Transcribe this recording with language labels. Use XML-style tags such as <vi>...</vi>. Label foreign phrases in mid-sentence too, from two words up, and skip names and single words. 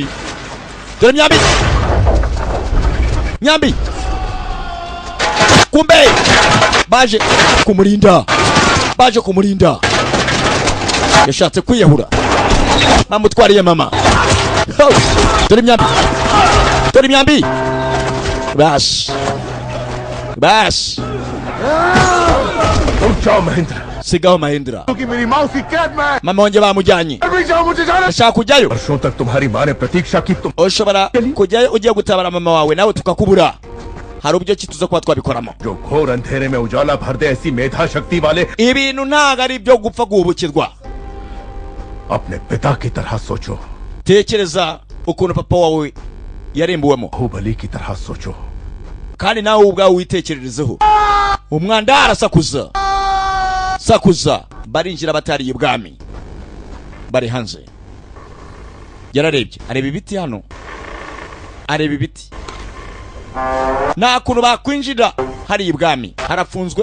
<rw>Dore imyambi kumbe baje kumurinda yashatse kwiyahura bamutwariye mama. Dore imyambi bas sigaho Mahindra. Mama wanjye bamujyanye, ndashaka kujyayo.</rw> <hi>वर्षों तक तुम्हारी माँ ने प्रतीक्षा की, तुम</hi> <rw>ushobora kujyayo ugiye gutabara mama wawe nawe tukakubura. hari uburyo ki tuza kuba twabikoramo.</rw> <hi>जो घोर अंधेरे में उजाला भर दे ऐसी मेधा शक्ति वाले</hi> <rw>ibintu ntago ari ibyo gupfa guhubukirwa.</rw> <hi>अपने पिता की तरह सोचो,</hi> <rw>tekereza ukuntu papa wawe yarimbuwemo,</rw> <hi>बाहुबली की तरह सोचो.</hi> <rw>kandi nawe ubwawe witekererezeho. umwanda arasakuza barinjira batariye ibwami, bari hanze. yararebye areba ibiti hano, areba ibiti, nta kuntu bakwinjira hari ibwami, harafunzwe.</rw>